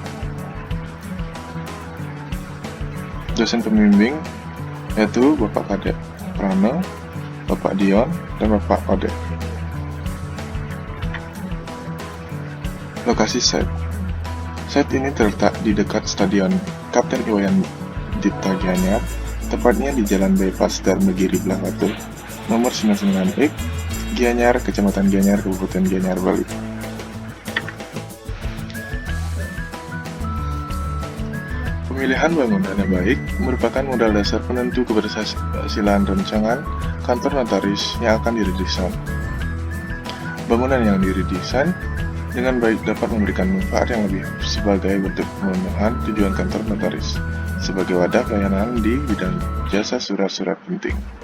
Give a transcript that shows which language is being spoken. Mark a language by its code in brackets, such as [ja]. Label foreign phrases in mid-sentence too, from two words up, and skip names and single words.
[id] Dosen pembimbing yaitu Bapak Kadek Prano, Bapak Dion, dan Bapak Ode. Lokasi set. Set ini terletak di dekat Stadion Kapten Iwayan Dipta Gianyar, tepatnya di Jalan Bypass Dharmagiri Belah Batu, nomor 99X, Gianyar, Kecamatan Gianyar, Kabupaten Gianyar, Bali. Pemilihan bangunan yang baik merupakan modal dasar penentu keberhasilan rancangan kantor notaris yang akan diredesain. Bangunan yang diredesain dengan baik dapat memberikan manfaat yang lebih sebagai bentuk pemenuhan tujuan kantor notaris sebagai wadah pelayanan di bidang jasa surat-surat penting.